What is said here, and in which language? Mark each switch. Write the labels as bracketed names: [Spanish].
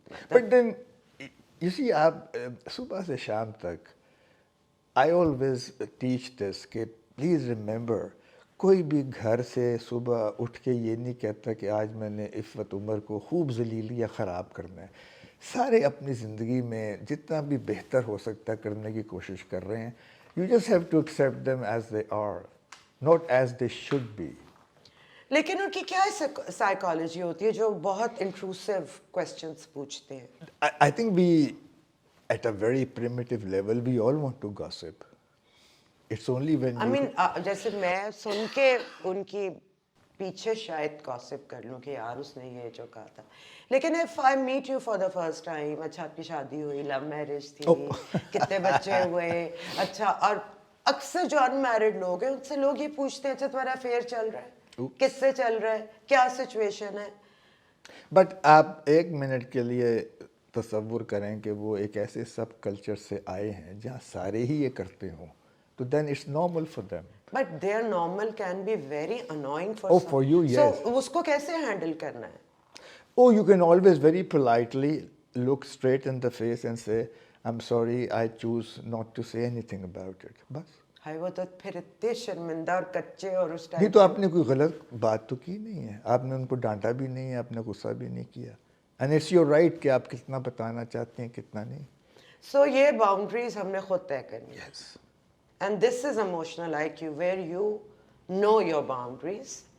[English] But then, you see, [Urdu] آپ صبح سے شام تک [English] I always teach this [Urdu] کہ [English] please remember [Urdu] کوئی بھی گھر سے صبح اٹھ کے یہ نہیں کہتا کہ آج میں نے عفت عمر کو خوب ذلیل یا خراب کرنا ہے. سارے اپنی زندگی میں جتنا بھی بہتر ہو سکتا ہے کرنے کی کوشش کر رہے ہیں. [English] You just have to accept them as they are, not as they should be. [Urdu] لیکن ان کی کیا سائیکالوجی ہوتی ہے جو بہت انٹروسیو کویسچنس پوچھتے ہیں؟ [English] I think we, at a very primitive level, we all want to gossip. It's only when I you... mean, [Urdu] جیسے میں سن کے ان کی پیچھے شاید گاسپ کر لوں کہ یار اس نے یہ جو کہا تھا. لیکن [English] if I meet you for the first time, [Urdu] اچھا آپ کی شادی ہوئی, لو میرج تھی, کتنے بچے ہوئے, اچھا, اور اکثر جو ان میرڈ لوگ ہیں ان سے لوگ یہ پوچھتے ہیں اچھا تمہارا افیئر چل رہا ہے, کس سے چل رہا ہے, کیا سچویشن ہے. بٹ آپ ایک منٹ کے لیے تصور کریں کہ وہ ایک ایسے سب کلچر سے آئے ہیں جہاں سارے ہی یہ کرتے ہوں, [English] تو then it's normal for them. But their normal can be very annoying for Oh, some. for you, yes. So [Urdu] اس کو کیسے ہینڈل کرنا ہے؟ [English] Oh, you can always very politely look straight in the face and say, I'm sorry, I choose not to say anything about it. [Urdu] بس. High وہ تو پھر اتنے شرمندہ اور کچے اور اس نہیں ٹائم. تو آپ نے کوئی غلط بات تو کی نہیں ہے, آپ نے ان کو ڈانٹا بھی نہیں ہے, آپ نے غصہ بھی نہیں کیا. [English] and it's your right [Urdu] کہ آپ کتنا بتانا چاہتے ہیں کتنا نہیں. سو یہ باؤنڈریز ہم نے خود طے کرنی ہے. [English] Yes. And this is emotional IQ where you know your boundaries